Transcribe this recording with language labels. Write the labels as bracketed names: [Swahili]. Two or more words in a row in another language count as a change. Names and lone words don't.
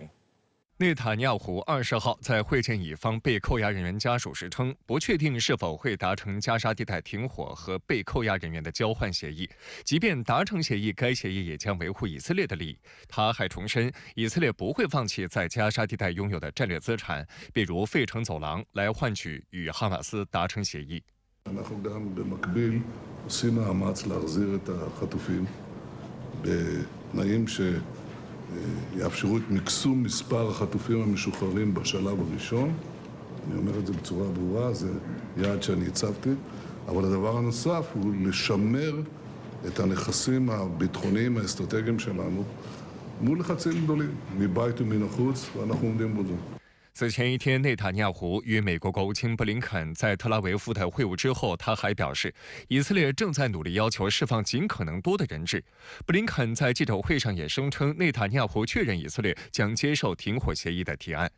[Chinese] 内塔尼亚胡20号在会见以方被扣押人员家属时称，不确定是否会达成加沙地带停火和被扣押人员的交换协议。即便达成协议，该协议也将维护以色列的利益。他还重申，以色列不会放弃在加沙地带拥有的战略资产，比如费城走廊，来换取与哈马斯达成协议。 [Hebrew] אנחנו גם במקביל עושים מאמץ להחזיר את החטופים בתנאים שיאפשרו את מקסום מספר החטופים המשוחררים בשלב הראשון. אני אומר את זה בצורה ברורה, זה יעד שאני הצבתי, אבל הדבר הנוסף הוא לשמר את הנכסים הביטחוניים האסטרטגיים שלנו מול לחצים גדולים, מבית ומן החוץ, ואנחנו עומדים בו. [Chinese] 此前一天，内塔尼亚胡与美国国务卿布林肯在特拉维夫的会晤之后，他还表示，以色列正在努力要求释放尽可能多的人质。布林肯在记者会上也声称，内塔尼亚胡确认以色列将接受停火协议的提案。